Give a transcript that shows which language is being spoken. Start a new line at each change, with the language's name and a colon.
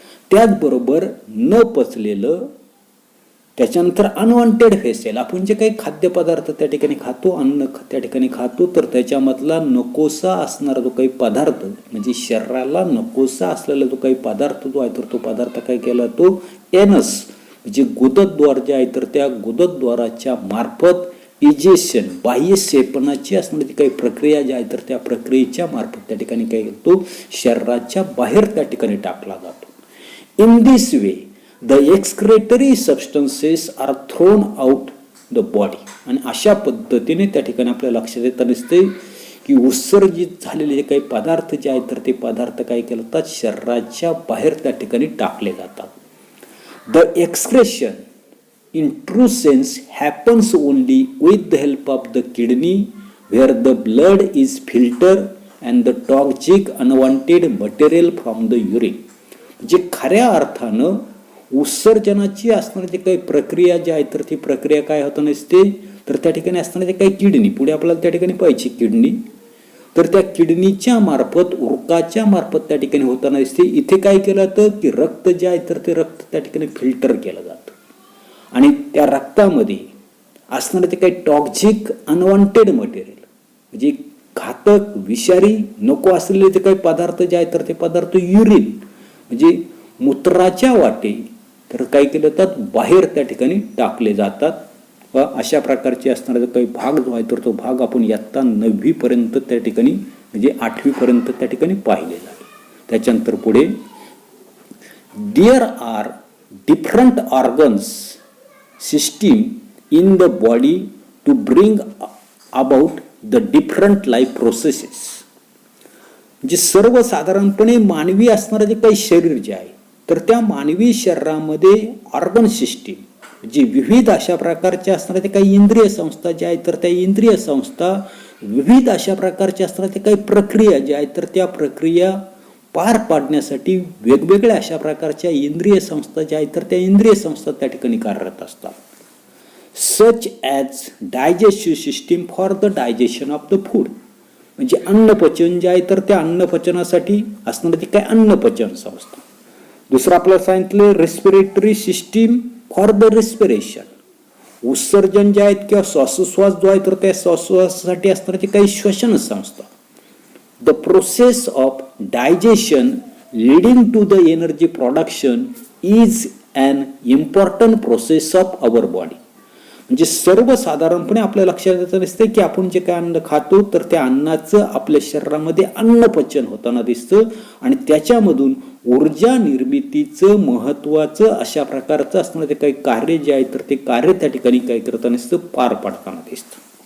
Marathi: त्याचबरोबर न पचलेलं, त्याच्यानंतर अनवॉन्टेड फेशियल, आपण जे काही खाद्यपदार्थ त्या ठिकाणी खातो, अन्न त्या ठिकाणी खातो, तर त्याच्यामधला नकोसा असणारा जो काही पदार्थ, म्हणजे शरीराला नकोसा असलेला जो काही पदार्थ जो आहे तर तो पदार्थ काय केला, तो एनस म्हणजे गुदद्वार जे आहे तर त्या गुदद्वाराच्या मार्फत इजेशन, बाह्य सेपनाची असणारी काही प्रक्रिया जी आहे तर त्या प्रक्रियेच्या मार्फत त्या ठिकाणी काय तो शरीराच्या बाहेर त्या ठिकाणी टाकला जातो.
English: In this way the excretory substances are thrown out the body.
Marathi: आणि अशा पद्धतीने त्या ठिकाणी आपल्या लक्षात येत नसते की उत्सर्जित झालेले जे काही पदार्थ जे आहेत तर ते पदार्थ काय केले जातात, शरीराच्या बाहेर त्या ठिकाणी टाकले जातात.
English: The excretion in true sense happens only with the help of the kidney, where the blood is filtered and the toxic unwanted material from the urine.
Marathi: म्हणजे खऱ्या अर्थानं उत्सर्जनाची असणारी काही प्रक्रिया जी आहे तर ती प्रक्रिया काय होत नसते, तर त्या ठिकाणी असणारे काही किडनी, पुढे आपल्याला त्या ठिकाणी पाहिजे किडनी, तर त्या किडनीच्या मार्फत, उरकाच्या मार्फत त्या ठिकाणी होताना दिसते. इथे काय केलं जातं की रक्त जे आहे तर ते रक्त त्या ठिकाणी फिल्टर केलं जातं आणि त्या रक्तामध्ये असणारे ते काही टॉक्झिक अनवॉन्टेड मटेरियल म्हणजे घातक, विषारी, नको असलेले जे काही पदार्थ जे आहेत तर ते पदार्थ युरिन म्हणजे मूत्राच्या वाटे तर काय केले जातात, बाहेर त्या ठिकाणी टाकले जातात. व अशा प्रकारचे असणारा जो काही भाग जो आहे तर तो भाग आपण इयत्ता 9वी पर्यंत त्या ठिकाणी म्हणजे 8वी पर्यंत त्या ठिकाणी पाहिलेला आहे. त्याच्यानंतर पुढे,
English: There are different organs system in the body to bring about the different life processes.
Marathi: म्हणजे सर्वसाधारणपणे मानवी असणारे जे काही शरीर जे आहे तर त्या मानवी शरीरामध्ये ऑर्गन सिस्टीम जी विविध अशा प्रकारच्या असणाऱ्या ते काही इंद्रिय संस्था ज्या आहेत तर त्या इंद्रिय संस्था विविध अशा प्रकारच्या असणाऱ्या ते काही प्रक्रिया ज्या आहेत तर त्या प्रक्रिया पार पाडण्यासाठी वेगवेगळ्या अशा प्रकारच्या इंद्रिय संस्था ज्या आहेत तर त्या इंद्रिय संस्था त्या ठिकाणी कार्यरत असतात.
English: Such as digestive system for the digestion of the food.
Marathi: म्हणजे अन्नपचन जे आहे तर त्या अन्नपचनासाठी असणारी काय अन्नपचन संस्था. दुसरं आपल्याला सांगितलं
English: Respiratory system for the respiration.
Marathi: उत्सर्जन जे आहेत किंवा श्वासोश्वास जो आहे तर त्या श्वासोश्वासासाठी असणारी काही श्वसन संस्था.
English: The process of digestion leading to the energy production is an important process of our body.
Marathi: म्हणजे सर्वसाधारणपणे आपल्या लक्षात येत नसते की आपण जे काय अन्न खातो तर त्या अन्नाचं आपल्या शरीरामध्ये अन्नपचन होताना दिसतं आणि त्याच्यामधून ऊर्जा निर्मितीचं महत्वाचं अशा प्रकारचं असणारं ते काही कार्य जे आहे तर ते कार्य त्या ठिकाणी काय करताना दिसतं, पार पाडताना दिसतं.